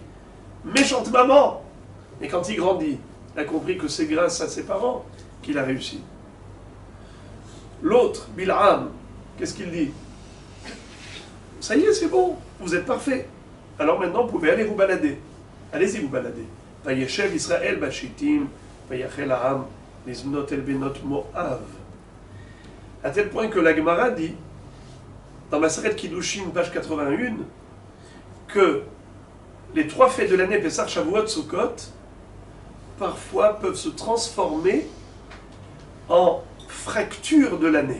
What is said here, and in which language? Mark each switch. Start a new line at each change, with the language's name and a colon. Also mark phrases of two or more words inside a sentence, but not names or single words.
French: « Méchante maman !» Et quand il grandit, il a compris que c'est grâce à ses parents qu'il a réussi. L'autre, Bil'am, qu'est-ce qu'il dit? « Ça y est, c'est bon, vous êtes parfait. Alors maintenant, vous pouvez aller vous balader. Allez-y vous balader. »
Hebrew: וישב ישראל בשטים, ויחל העם, לזנות אל בנות מואב.
French: À tel point que la Gemara dit, dans Maseret Kiddushin, page 81, que les 3 fêtes de l'année, Pessah, Shavuot, Sukkot, parfois peuvent se transformer en fracture de l'année.